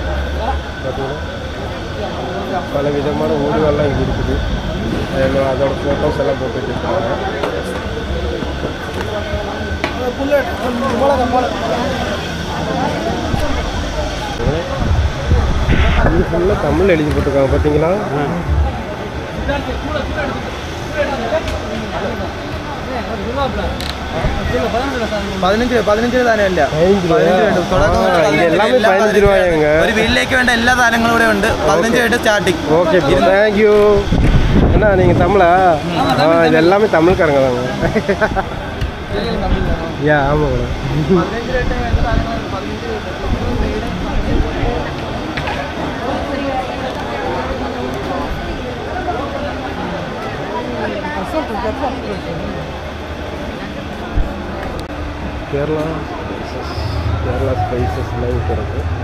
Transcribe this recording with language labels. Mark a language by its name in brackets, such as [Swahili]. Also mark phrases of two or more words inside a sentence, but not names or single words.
[Tamil] பார்த்தீங்கன்னா பல விதமான ஊறுகாயெல்லாம் இங்கே இருக்குது. அதோட ஃபோட்டோஸ் எல்லாம் போட்டு வச்சுருக்காங்க. இது ஃபுல்லாக தமிழ் எழுதி போட்டிருக்காங்க பார்த்தீங்களா. [Malayalam] പതിനഞ്ച് താനേ അല്ല, എല്ലാമേ 15 രൂപ. ഒരു വീട്ടിലേക്ക് വേണ്ട എല്ലാ സാധനങ്ങളും ഇവിടെ ഉണ്ട്. 15 രൂപ സ്റ്റാർട്ടിങ്. [English] okay, thank you. [Tamil] அண்ணா நீங்கள் தமிழா? இது எல்லாமே தமிழ்காரங்க தாங்க. யா ஆமாம். கேரளா ஸ்பைசஸ் எல்லாம் இருக்குது.